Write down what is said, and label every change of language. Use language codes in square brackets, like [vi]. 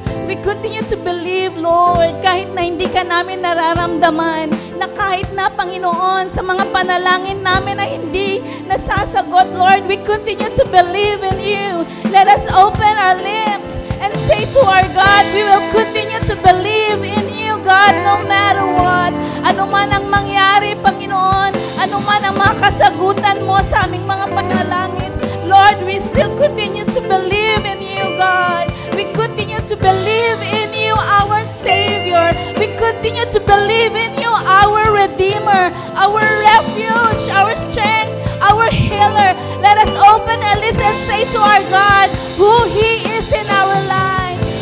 [en] We continue to believe, [tl] Lord, kahit na hindi ka namin nararamdaman, na kahit na, Panginoon, sa mga panalangin namin na hindi nasasagot, Lord, [en] we continue to believe in you. Let us open our lips and say to our God, we will continue to believe in you, God, no matter what. [tl] Ano man ang mangyari, Panginoon, ano man ang mga kasagutan mo sa aming mga panalangin, Lord, [en] we still continue to believe in you, [tl] God. [en] We continue to believe in you, our Savior. We continue to believe in you, our Redeemer, our refuge, our strength, our healer. Let us open our lips and say to our God who He is in our lives.